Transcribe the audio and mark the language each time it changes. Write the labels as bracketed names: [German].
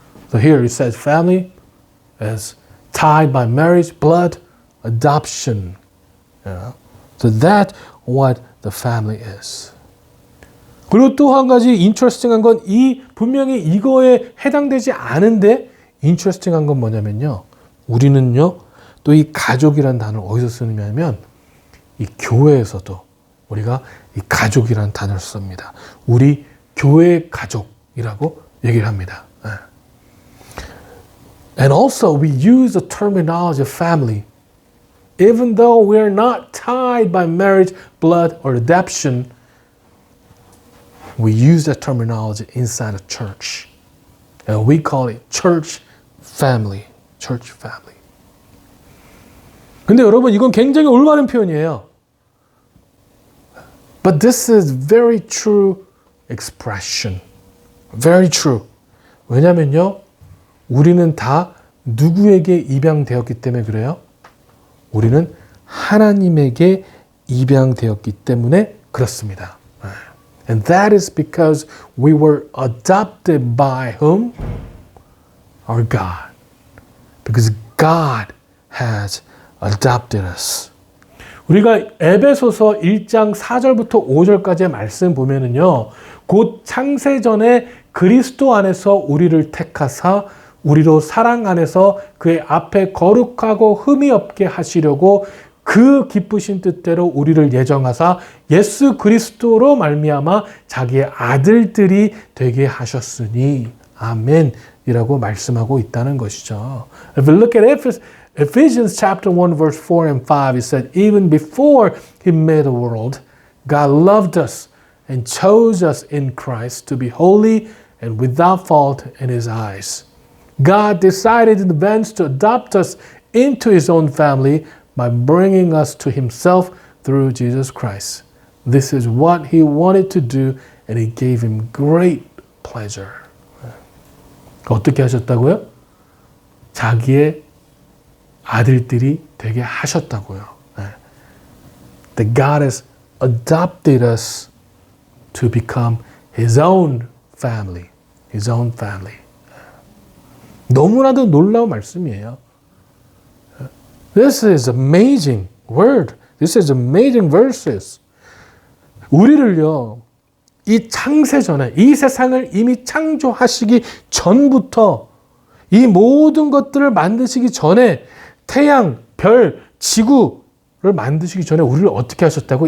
[English] So here it says family is tied by marriage, blood, adoption. So that's what the family is. [Korean] 그리고 또 한 가지 interesting한 건 분명히 이거에 해당되지 않은데 interesting한 건 뭐냐면요. 우리는요, 또 이 가족이라는 단어를 어디서 쓰느냐면 이 교회에서도 우리가 이 가족이라는 단어를 씁니다. 우리 교회 가족이라고 얘기를 합니다. [English] And also we use the terminology of family even though we are not tied by marriage, blood, or adoption. We use that terminology inside a church. And we call it church family. Church family. [Korean] 근데 여러분 이건 굉장히 올바른 표현이에요. [English] But this is very true expression. Very true. [Korean] 왜냐면요. 우리는 다 누구에게 입양되었기 때문에 그래요? 우리는 하나님에게 입양되었기 때문에 그렇습니다. [English] And that is because we were adopted by whom? Our God. Because God has adopted us. [Korean] 우리가 에베소서 1장 4절부터 5절까지의 말씀 보면은요. 곧 창세전에 그리스도 안에서 우리를 택하사 우리로 사랑 안에서 그의 앞에 거룩하고 흠이 없게 하시려고 그 기쁘신 뜻대로 우리를 예정하사 예수 그리스도로 말미암아 자기의 아들들이 되게 하셨으니 아멘이라고 말씀하고 있다는 것이죠. [English] If we look at Ephesians chapter 1 verse 4 and 5, it said, even before he made the world, God loved us and chose us in Christ to be holy and without fault in his eyes. God decided in advance to adopt us into his own family by bringing us to himself through Jesus Christ. This is what he wanted to do and it gave him great pleasure. [Korean] 어떻게 하셨다고요? 자기의 아들들이 되게 하셨다고요. [English] That God has adopted us to become his own family. His own family. [Korean] 너무나도 놀라운 말씀이에요. [English] This is amazing word. This is amazing verses. [Korean] 우리를요, 이 창세 전에, 이 세상을 이미 창조하시기 전부터 이 모든 것들을 만드시기 전에 태양, 별, 지구를 만드시기 전에 우리를 어떻게 하셨다고?